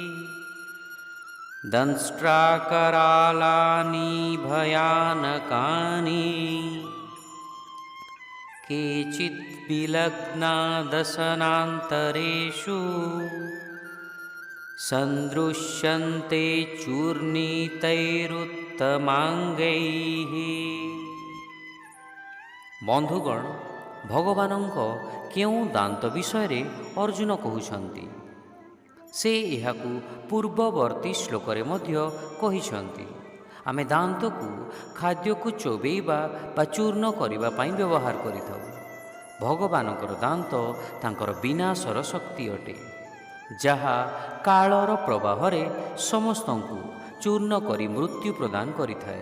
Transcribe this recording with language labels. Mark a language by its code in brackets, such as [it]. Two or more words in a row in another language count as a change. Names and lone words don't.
[sa] दंष्ट्राकरालानि भयानकानि केचित् विलग्ना दशनान्तरेषु सन्दृश्यन्ते चूर्णितैरुत्तमाङ्गैः। [or] बंधुगण, भगवानଙ୍କ କେଉଁ ଦାନ୍ତ ବିଷୟରେ ଅର୍ଜୁନ କହୁଛନ୍ତି? ସେ ଏହାକୁ ପୂର୍ବବର୍ତ୍ତୀ ଶ୍ଲୋକରେ ମଧ୍ୟ କହିଛନ୍ତି। ଆମେ ଦାନ୍ତକୁ ଖାଦ୍ୟକୁ ଚୋବେଇବା ବା ଚୂର୍ଣ୍ଣ କରିବା ପାଇଁ ବ୍ୟବହାର କରିଥାଉ। ଭଗବାନଙ୍କର ଦାନ୍ତ ତାଙ୍କର ବିନାଶର ଶକ୍ତି ଅଟେ, ଯାହା କାଳର ପ୍ରବାହରେ ସମସ୍ତଙ୍କୁ ଚୂର୍ଣ୍ଣ କରି ମୃତ୍ୟୁ ପ୍ରଦାନ କରିଥାଏ।